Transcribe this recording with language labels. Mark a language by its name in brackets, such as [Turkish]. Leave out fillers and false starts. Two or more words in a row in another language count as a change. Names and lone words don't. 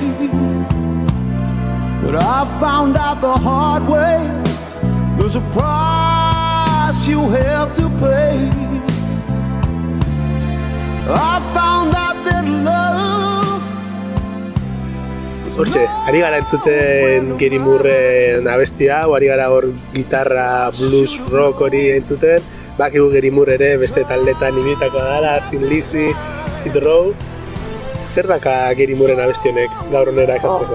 [English] but I found out the hard way, there's a price you have to pay. I found out that love. [Basque] Hortxe, ari gara entzuten Gary Mooren abestia, ari gara hor gitarra, blues, rock hori entzuten. Bakigu Gary Moore ere beste taldetan ibilitakoa dela, Thin Lizzy, Skid Row. Zer daka Gary Mooren abesti honek gaur honera ekartzeko?